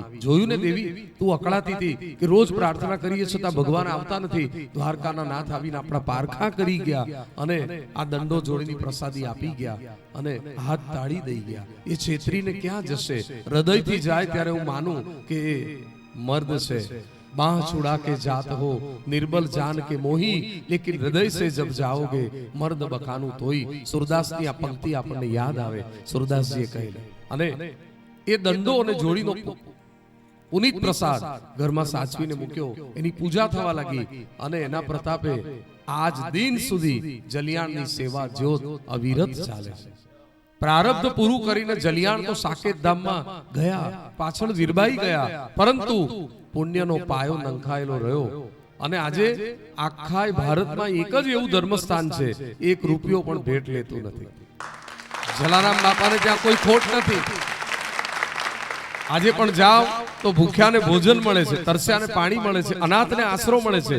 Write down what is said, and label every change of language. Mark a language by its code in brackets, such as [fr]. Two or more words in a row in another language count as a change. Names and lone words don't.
[gu] જોયું ને દેવી, તું અકળાતી હતી કે રોજ પ્રાર્થના કરીએ છતાં ભગવાન આવતા નથી, દ્વારકાના નાથ આવીને આપણા પારખા કરી ગયા અને આ દંડો જોડીની પ્રસાદી આપી ગયા અને હાથ તાળી દઈ ગયા। એ છેતરીને ક્યાં જશે? હૃદયથી જાય ત્યારે હું માનું કે એ મર્દ છે। [hi] बाह छुड़ा के जात हो निर्बल जान के मोही, लेकिन हृदय से जब जाओगे मर्द बकानु तोई। [gu] સૂરદાસ કી આ પંક્તિ આપણને યાદ આવે। સૂરદાસ જી કહેલે અને એ દંડો અને જોડીનો પુનીત પ્રસાદ ઘરમાં સાચવીને મૂક્યો, એની પૂજા થવા લાગી અને એના પ્રતાપે આજ દિન સુધી જલિયાણની સેવા જ્યોત અવિરત ચાલે। પ્રારબ્ધ પૂરું કરીને જલિયાણ તો સાકેત ધામમાં ગયા, પાછળ વીરબાઈ ગયા, પરંતુ પુણ્યનો પાયો નંખાયેલો રહ્યો। અને આજે આખા ભારતમાં એક જ એવું ધર્મસ્થાન છે, 1 રૂપિયો પણ ભેટ લેતું નથી. જલારામ બાપાને ત્યાં કોઈ ખોટ નથી. આજે પણ જાઓ તો ભૂખ્યાને ભોજન મળે છે, તરસ્યાને પાણી મળે છે, અનાથને આશરો મળે છે.